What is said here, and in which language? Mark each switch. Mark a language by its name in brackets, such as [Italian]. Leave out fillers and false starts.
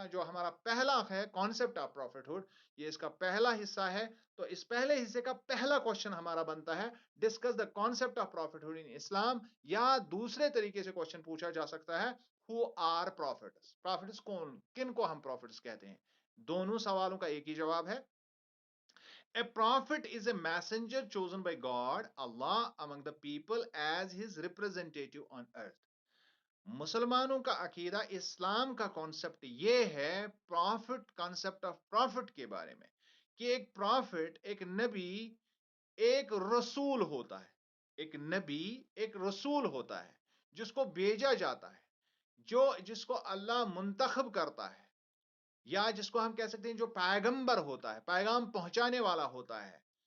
[Urdu] جو ہمارا پہلا ہے [English] concept of prophethood, [Urdu] یہ اس کا پہلا حصہ ہے. تو اس پہلے حصے کا پہلا کوشچن ہمارا بنتا ہے [English] discuss the concept of prophethood in Islam, [Urdu] یا دوسرے طریقے سے کوشچن پوچھا جا سکتا ہے [English] Who are prophets. [Urdu] پروفیٹس کون، کن کو ہم پروفیٹس کہتے ہیں؟ دونوں سوالوں کا ایک ہی جواب ہے. [English] A prophet is a messenger chosen by God, Allah, among the people as his representative on earth. [Urdu] مسلمانوں کا عقیدہ اسلام کا کانسیپٹ یہ ہے پروفٹ، [English] concept of prophet [Urdu] کے بارے میں، کہ ایک پروفٹ، ایک نبی، ایک رسول ہوتا ہے. ایک نبی ایک رسول ہوتا ہے جس کو بھیجا جاتا ہے، جس کو اللہ منتخب کرتا ہے، یا جس کو ہم کہہ سکتے ہیں جو پیغمبر ہوتا ہے، پیغام پہنچانے والا ہوتا ہے.